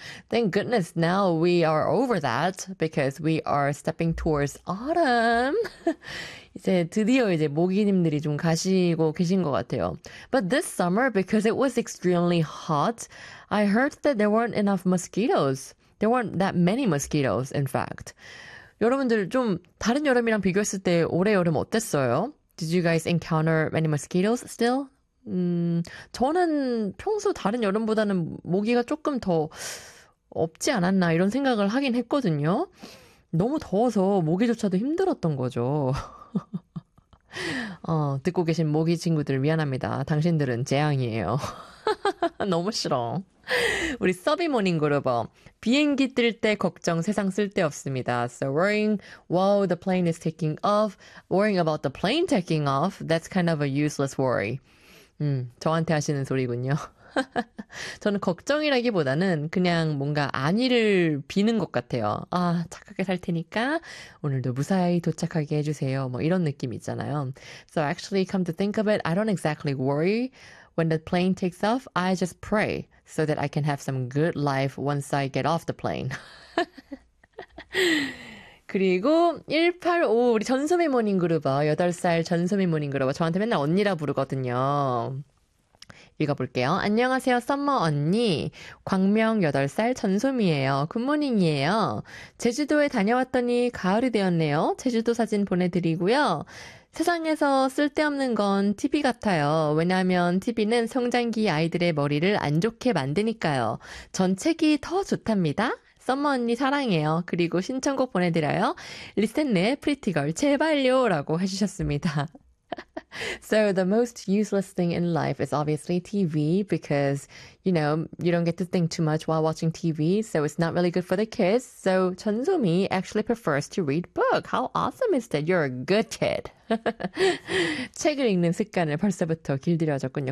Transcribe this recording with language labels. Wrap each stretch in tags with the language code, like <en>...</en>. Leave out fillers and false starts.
<en>Thank goodness now we are over that because we are stepping towards autumn.</en> <ko>이제 드디어 이제 모기님들이 좀 가시고 계신 것 같아요.</ko> <en>But this summer, because it was extremely hot, I heard that there weren't enough mosquitoes. There weren't that many mosquitoes, in fact.</en> <ko>여러분들 좀 다른 여름이랑 비교했을 때 올해 여름 어땠어요?</ko> <en>Did you guys encounter many mosquitoes still?</en> <ko>저는 평소 다른 여름보다는 모기가 조금 더 없지 않았나 이런 생각을 하긴 했거든요. 너무 더워서 모기조차도 힘들었던 거죠. 듣고 계신 모기 친구들 미안합니다. 당신들은 재앙이에요. 너무 싫어. 우리 서비 모닝 그룹어 비행기 뜰 때 걱정 세상 쓸데없습니다.</ko> <en>So worrying while the plane is taking off, worrying about the plane taking off, that's kind of a useless worry.</en> <ko>저한테 하시는 소리군요. 저는 걱정이라기보다는 그냥 뭔가 안위를 비는 것 같아요. 아, 착하게 살 테니까 오늘도 무사히 도착하게 해주세요. 뭐 이런 느낌 있잖아요.</ko> <en>So actually come to think of it, I don't exactly worry. When the plane takes off, I just pray so that I can have some good life once I get off the plane.</en> <ko>그리고 1855 우리 전소미 모닝 그룹어 8살 전소미 모닝 그룹어 저한테 맨날 언니라 부르거든요. 읽어볼게요. 안녕하세요, 썸머 언니. 광명 8살 전소미예요. 굿모닝이에요. 제주도에 다녀왔더니 가을이 되었네요. 제주도 사진 보내드리고요. 세상에서 쓸데없는 건 TV 같아요. 왜냐하면 TV는 성장기 아이들의 머리를 안 좋게 만드니까요. 전 책이 더 좋답니다. 썸머 언니 사랑해요. 그리고 신청곡 보내드려요. 리센네의 프리티걸 제발요 라고 해주셨습니다.</ko> <en>So the most useless thing in life is obviously TV because, you know, you don't get to think too much while watching TV, so it's not really good for the kids. So 전소미 actually prefers to read book. How awesome is that? You're a good kid.</en> <ko>책을 읽는 습관을 벌써부터 길들여졌군요.</ko>